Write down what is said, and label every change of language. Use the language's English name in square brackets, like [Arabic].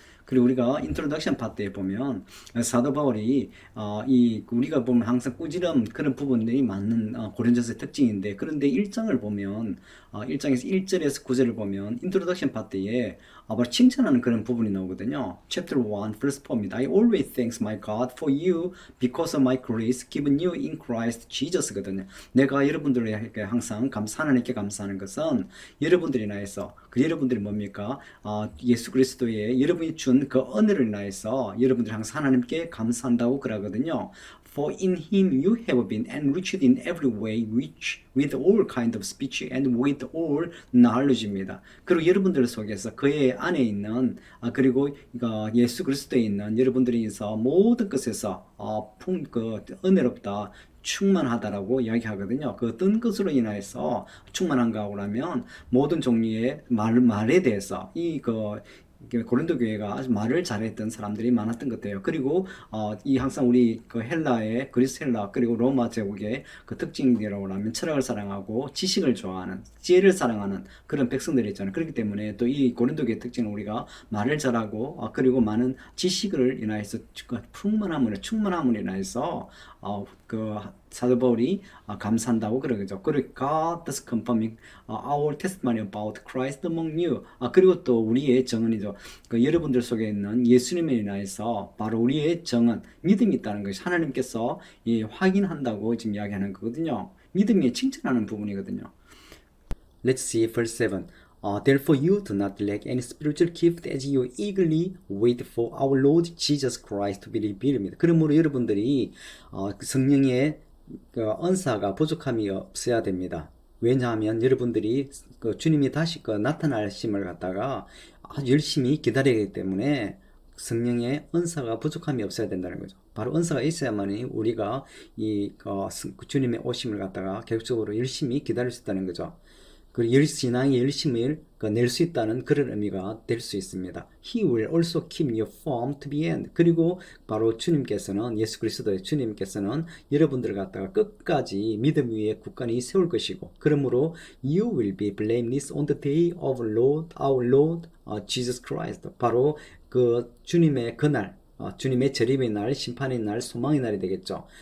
[Korean] 그리고 우리가 인트로덕션 파트에 보면 사도 바울이 우리가 보면 항상 꾸지람 그런 부분들이 많은 고린도서의 특징인데 그런데 1장을 보면 1장에서 1절에서 9절을 보면 인트로덕션 파트에 바로 칭찬하는 그런 부분이 나오거든요. [English] Chapter 1 verse 4입니다. I always thank my God for you because of my grace given you in Christ Jesus거든요. [Korean] 내가 여러분들에게 항상 하나님께 감사하는 것은 여러분들이 인하여서 그 여러분들이 뭡니까? 예수 그리스도의 여러분이 준 그 은혜를 인하여서 여러분들이 항상 하나님께 감사한다고 그러거든요. [English] For in him you have been enriched in every way, which with all kind of speech and with all knowledge입니다. [Korean] 그리고 여러분들 속에서 그의 안에 있는 그리고 예수 그리스도에 있는 여러분들이서 모든 것에서 은혜롭다. 충만하다라고 이야기하거든요. 그 어떤 것으로 인하여서 충만한가 하면 모든 종류의 말에 대해서 고린도 교회가 아주 말을 잘했던 사람들이 많았던 것 같아요. 그리고 이 항상 우리 그 헬라의 그리스 헬라 그리고 로마 제국의 그 특징이라고 하면 철학을 사랑하고 지식을 좋아하는 지혜를 사랑하는 그런 백성들이 있잖아요. 그렇기 때문에 또 이 고린도 교회 특징은 우리가 말을 잘하고 그리고 많은 지식을 인하여서 충만함을 인하여서 그 사도 바울이 감사한다고 그러죠. [English] 그리고 God is confirming our testimony about Christ among you. [Korean] 그리고 또 우리의 정언이죠. 그 여러분들 속에 있는 예수님에 인하여서 바로 우리의 정언, 믿음이 있다는 것이 하나님께서 확인한다고 지금 이야기하는 거거든요. 믿음이 칭찬하는 부분이거든요. [English] Let's see verse 7. Therefore you do not lack any spiritual gift as you eagerly wait for our Lord Jesus Christ to be revealed. [Korean] 그러므로 여러분들이 성령의 은사가 부족함이 없어야 됩니다. 왜냐하면 여러분들이 주님이 다시 나타나심을 갖다가 아주 열심히 기다리기 때문에 성령의 은사가 부족함이 없어야 된다는 거죠. 바로 은사가 있어야만이 우리가 주님의 오심을 갖다가 계속적으로 열심히 기다릴 수 있다는 거죠. 그리고 신앙의 열심을 낼 수 있다는 그런 의미가 될 수 있습니다. [English] He will also keep you firm to the end. [Korean] 그리고 바로 주님께서는 예수 그리스도의 주님께서는 여러분들을 갖다가 끝까지 믿음 위에 굳건히 세울 것이고 그러므로 [English] you will be blameless on the day of our Lord Jesus Christ. [Korean] 바로 그 주님의 그날 주님의 재림의 날, 심판의 날, 소망의 날이 되겠죠.